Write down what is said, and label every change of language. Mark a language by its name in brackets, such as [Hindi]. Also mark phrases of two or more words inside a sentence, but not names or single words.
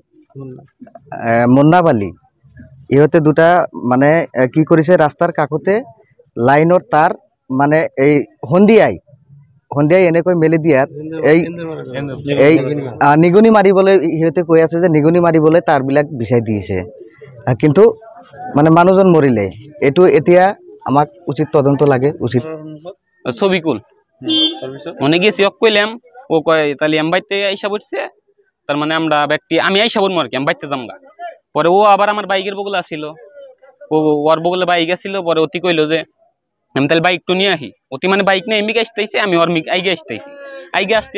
[Assamese] মুন্নাফ আলী ইহঁতে দুটা মানে কি কৰিছে ৰাস্তাৰ কাষতে লাইনৰ তার মানে এই সন্ধিয়াই এনেকৈ মেলি দিয়াত এই নিগুনি মাৰিবলৈ ইহঁতে কৈ আছে যে নিগুনি মাৰিবলৈ তারবিলাক বিচাই দিছে কিন্তু মানে মানুহজন মৰিলে এটো এতিয়া আমাক উচিত তদন্ত লাগে উচিত [Bangla] ছবিকুল মনে গেছি কইলাম ও কয় তাহলে আমি বাইতে আইসা পড়ছে তার মানে আমরা ব্যক্তি আমি আইসা পড়বো আর কি আমি বাইতে যামগা পরে ও আবার আমার বাইকের বগলে আসিল ও ওর বগলে বাইক আসিল পরে অতি কইলো যে আমি তাহলে বাইক তো নিয়ে আহি অতি মানে বাইক নিয়ে এমিকে আসতেছি আমি ওর আইগে আসতেছি আইগে আসতে